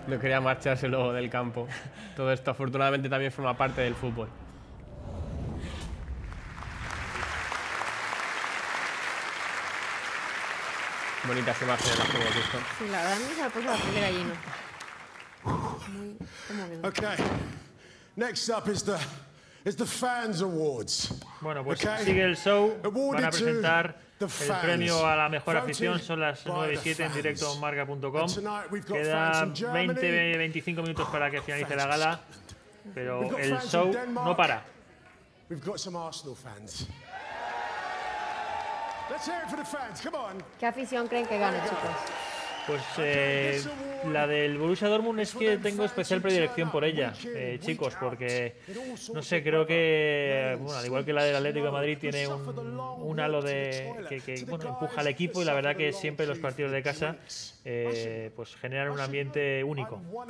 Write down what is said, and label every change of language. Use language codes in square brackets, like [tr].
[es] No quería marcharse luego del campo. Todo esto afortunadamente también forma parte del fútbol. Bonitas imágenes las que hemos visto. Sí, la verdad me ha puesto la piel de gallina. [en] Okay. Next up is the Fans Awards. [es] Bueno, pues [en] okay. [es] sigue el show. Van a [en] Awarded [es] presentar [en] to [es] el premio a la mejor afición. Son las 9 y 7 en directo en marca.com. Quedan 20-25 minutos para que finalice la gala. pero el show no para. [en] We've got some Arsenal fans. Let's hear it for the fans. Come on. [es] ¿Qué afición creen que gane, chicos? Pues la del Borussia Dortmund es que tengo especial predilección por ella, chicos, porque, no sé, creo que, bueno, al igual que la del Atlético de Madrid, tiene un halo que bueno, empuja al equipo, y la verdad que siempre los partidos de casa pues generan un ambiente único.